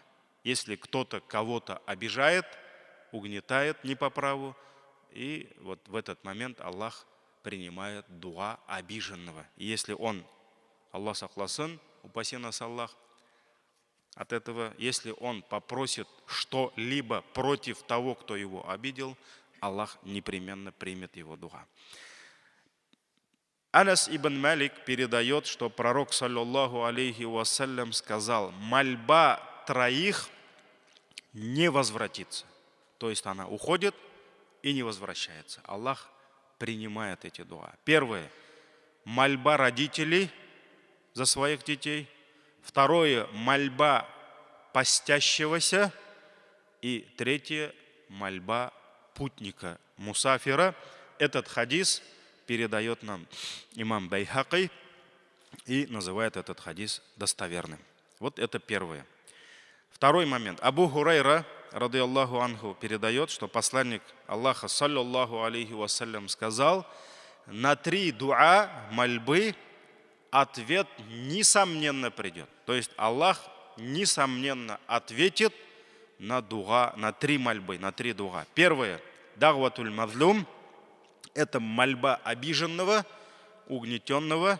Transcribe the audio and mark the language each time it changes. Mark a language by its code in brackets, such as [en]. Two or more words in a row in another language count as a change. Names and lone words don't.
[ru] Если кто-то кого-то обижает, угнетает не по праву, и вот в этот момент Аллах принимает дуа обиженного. И если он, [tt] Аллах сахласын, [ru] упаси нас Аллах от этого, если он попросит что-либо против того, кто его обидел, Аллах непременно примет его дуа. Анас ибн Малик передает, что пророк, [ar] صلى الله عليه وسلم, [ru] сказал: мольба троих не возвратится. То есть она уходит и не возвращается. Аллах принимает эти дуа. Первое – мольба родителей за своих детей. Второе – мольба постящегося. И третье – мольба путника, мусафира. Этот хадис передает нам имам Байхаки и называет этот хадис достоверным. Вот это первое. Второй момент. Абу Хурайра, [ar] رضي الله عنه, [ru] передает, что посланник Аллаха, [ar] صلى الله عليه وسلم, [ru] сказал: на 3 дуа, мольбы, ответ несомненно придет. То есть Аллах несомненно ответит на дуа, на 3 мольбы, на 3 дуа. Первое – [ar] دعوة المظلوم, [ru] это мольба обиженного, угнетенного.